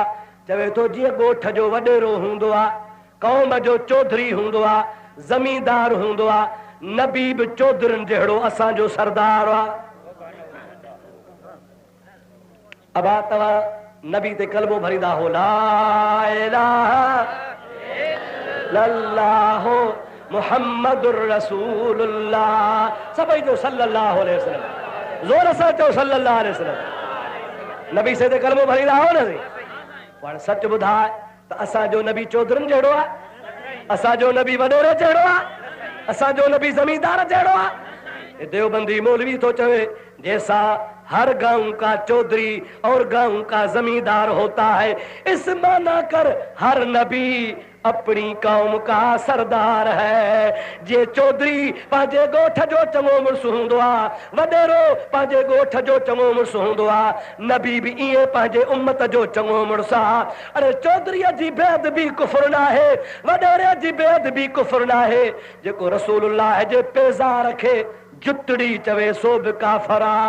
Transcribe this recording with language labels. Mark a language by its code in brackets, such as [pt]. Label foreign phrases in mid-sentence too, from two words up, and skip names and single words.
[sd] चवे थो जीअं ॻोठ जो वॾेरो हूंदो आहे, क़ौम जो चौधरी हूंदो आहे, ज़मींदार हूंदो आहे, नबी बि चौधरीनि जहिड़ो असांजो सरदार आहे। अब तव्हां नबी ते कलमो भरींदा हो, [ar] لا إله إلا الله محمد رسول الله. [sd] सभई जो [ar] صلى الله عليه وسلم, [sd] जोर सां चओ [ar] صلى الله عليه وسلم. [sd] नबी से ते कलमो भरींदा हो न। पर सच ॿुधाए त असांजो नबी चौधरनि जहिड़ो आहे, असांजो नबी वॾेरे जहिड़ो आहे, असांजो नबी ज़मींदार जहिड़ो आहे। देवबंदी मौलवी तो चवे [ur] جیسا ہر گاؤں کا چودھری اور گاؤں کا زمیندار ہوتا ہے، اس معنی کر ہر نبی اپنی قوم کا سردار ہے. [sd] जे चौधरी पंहिंजे ॻोठ जो चङो मुड़ुसु हूंदो आहे, वॾेरो पंहिंजे ॻोठ जो चङो मुड़ुसु हूंदो आहे, नबी बि ईअं पंहिंजे उम्मत जो चङो मुड़ुसु आहे। अरे चौधरीअ जी बेअदबी कुफ्र नाहे, वॾेरे जी बेअदबी कुफ्र नाहे। जेको रसूलुल्लाह जे पेज़ार खे जुतड़ी चवे सो बि काफ़र आहे।